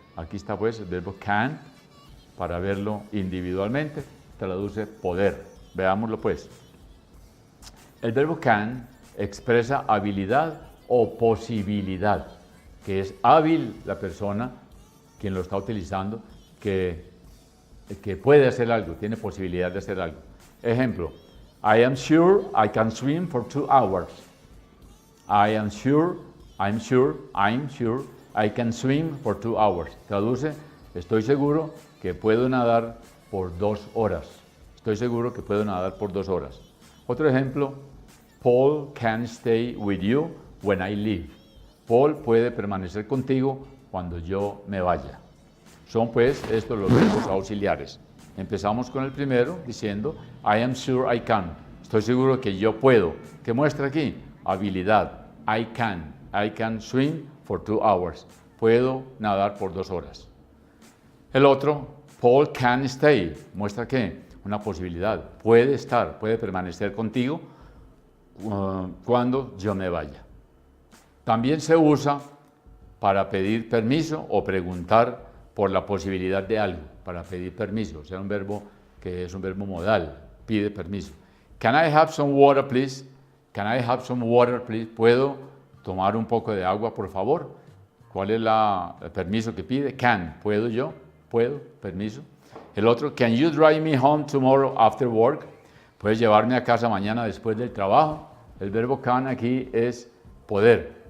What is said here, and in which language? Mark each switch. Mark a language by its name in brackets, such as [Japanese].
[Spanish] Aquí está pues el verbo can, para verlo individualmente, traduce poder. Veámoslo pues. El verbo can expresa habilidad o posibilidad, que es hábil la persona, quien lo está utilizando, que puede hacer algo, tiene posibilidad de hacer algo. [English] Ejemplo, I am sure I can swim for 2 hours. I'm sure I can swim for 2 hours. [Spanish] Traduce, estoy seguro que puedo nadar por 2 horas. Estoy seguro que puedo nadar por 2 horas. Otro ejemplo, [English] Paul can stay with you when I leave. [Spanish] Paul puede permanecer contigo cuando yo me vaya. Son pues estos los verbos auxiliares. Empezamos con el primero diciendo [English] I am sure I can. [Spanish] Estoy seguro que yo puedo. ¿Qué muestra aquí? Habilidad. [English] I can swim for 2 hours. [Spanish] Puedo nadar por 2 horas. El otro, [English] Paul can stay. [Spanish] ¿Muestra qué? Una posibilidad. Puede estar, puede permanecer contigo cuando yo me vaya. También se usa para pedir permiso o preguntar por la posibilidad de algo, para pedir permiso, o sea, un verbo que es un verbo modal, pide permiso. [English] Can I have some water, please? Can I have some water, please? [Spanish] ¿Puedo tomar un poco de agua, por favor? ¿Cuál es el permiso que pide? [English] Can, [Spanish] ¿puedo yo? ¿Puedo? Permiso. El otro, [English] can you drive me home tomorrow after work? [Spanish] ¿Puedes llevarme a casa mañana después del trabajo? El verbo can aquí es poder.